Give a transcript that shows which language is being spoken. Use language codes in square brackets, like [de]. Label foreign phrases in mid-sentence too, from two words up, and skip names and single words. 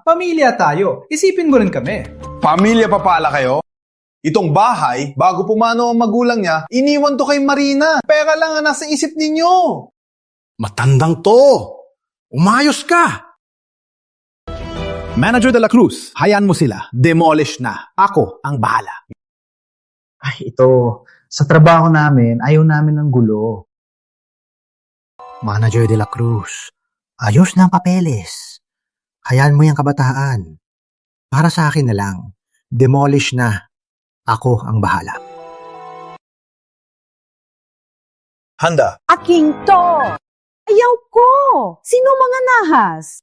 [tl] Pamilya tayo. Isipin mo rin kami. Pamilya pa pala kayo? Itong bahay, bago pumano ang magulang niya, iniwan to kay Marina. Pera lang ang nasa isip ninyo. Matandang to. Umayos ka. Manager de la Cruz, hayaan mo sila. Demolish na. Ako ang bahala. Ay, ito. Sa trabaho namin, ayaw namin ng gulo. Manager de la Cruz, ayos na ang papeles. Hayaan mo yung kabataan. Para sa akin na lang. Demolish na. Ako ang bahala. Handa. Aking to! Ayaw ko! Sino mga nahas?